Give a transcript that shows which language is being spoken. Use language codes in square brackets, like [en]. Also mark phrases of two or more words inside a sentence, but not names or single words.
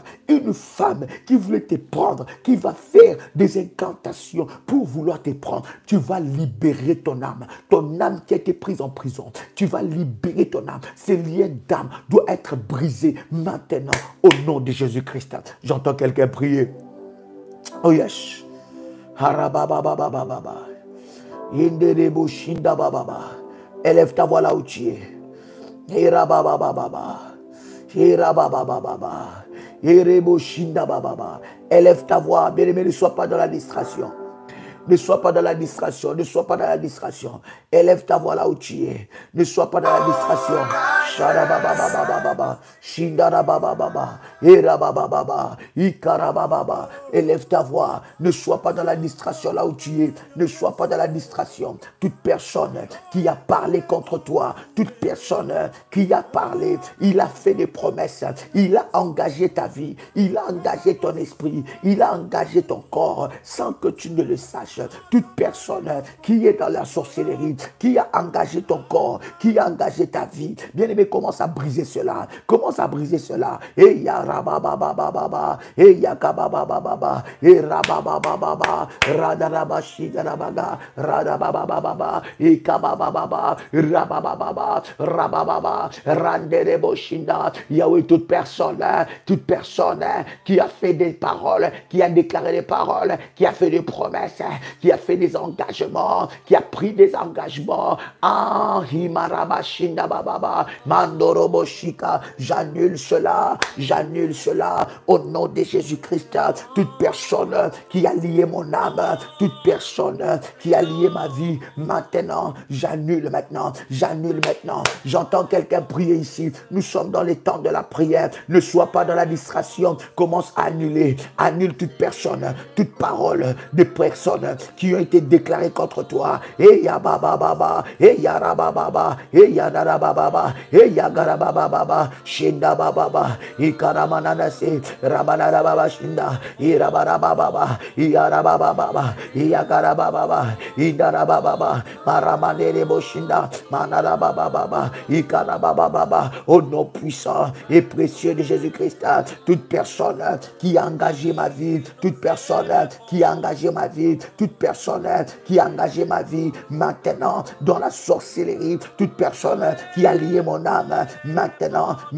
[fr] Une femme qui voulait te prendre, qui va faire des incantations pour vouloir te prendre, tu vas libérer ton âme qui a été prise en prison. Tu vas libérer ton âme. Ces liens d'âme doivent être brisés maintenant au nom de Jésus-Christ. J'entends quelqu'un prier. [en] Oh yes. Harababababababa. Indereboshinda-bababa. [fr] Élève ta voix là où tu es. Hirabababababa. Hirabababababa. Hireboshinda-bababa. Élève ta voix. Bien-aimé, ne sois pas dans la distraction. Ne sois pas dans la distraction. Ne sois pas dans la distraction. Élève ta voix là où tu es. Ne sois pas dans la distraction. Sharabababababa. Shindarabababa. Irabababa. Ikarabababa. Élève ta voix. Ne sois pas dans la distraction là où tu es. Ne sois pas dans la distraction. Toute personne qui a parlé contre toi, toute personne qui a parlé, il a fait des promesses, il a engagé ta vie, il a engagé ton esprit, il a engagé ton corps sans que tu ne le saches. Toute personne qui est dans la sorcellerie, qui a engagé ton corps, qui a engagé ta vie, bien aimé, commence à briser cela. Commence à briser cela. Et ya rababababa, et ya kababababa, et rababababa, radarabashidarabaga, radabababa, et kababababa, rabababa, rabababa, randereboshinda. Yahweh, toute personne qui a fait des paroles, qui a déclaré des paroles, qui a fait des promesses, qui a fait des engagements, qui a pris des engagements. Ah, himarabashinda bababa, mandoroboshika, j'annule cela au nom de Jésus-Christ. Toute personne qui a lié mon âme, toute personne qui a lié ma vie, maintenant, j'annule maintenant. J'entends quelqu'un prier ici. Nous sommes dans les temps de la prière. Ne sois pas dans la distraction. Commence à annuler. Annule toute personne, toute parole de personnes qui ont été déclarées contre toi. Et ya bababa, et ya rabababa, et ya darababa, et ya garababa, shinda bababa, ikaramananase, rabanarababa shinda, irabarababa, iyarababa, iyagarababa, idarababa, maramanere shinda, manarababa, ikarababa, au nom puissant et précieux de Jésus-Christ, toute personne qui a engagé ma vie, toute personne qui a engagé ma vie, toute personne qui a engagé ma vie, maintenant dans la sorcellerie, toute personne qui a lié mon âme, maintenant,